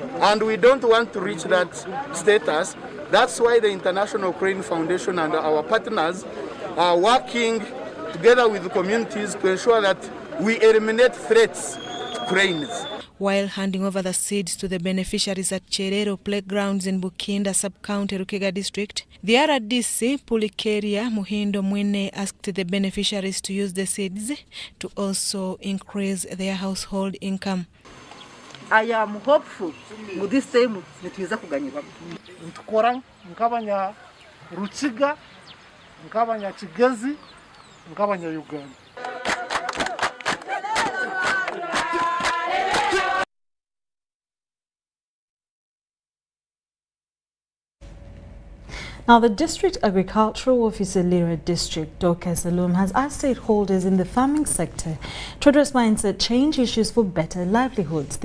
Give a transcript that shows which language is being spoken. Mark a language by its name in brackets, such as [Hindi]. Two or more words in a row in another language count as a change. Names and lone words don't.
[English] And we don't want to reach that status. That's why the International Crane Foundation and our partners are working together with the communities to ensure that we eliminate threats to cranes. While handing over the seeds to the beneficiaries at Cherero Playgrounds in Bukinda Sub-County, Rukega District, the RDC, Pulikeria Muhindo Mwene, asked the beneficiaries to use the seeds to also increase their household income. I am hopeful with this time [Nyankole] nituweza kuganyirwa. Ntukora nkabanya Rukiga, nkabanya Kigezi, nkabanya Uganda. [English] Now, the District Agricultural Officer, Lira District, Dorcas Alum, has asked stakeholders in the farming sector to address mindset change issues for better livelihoods.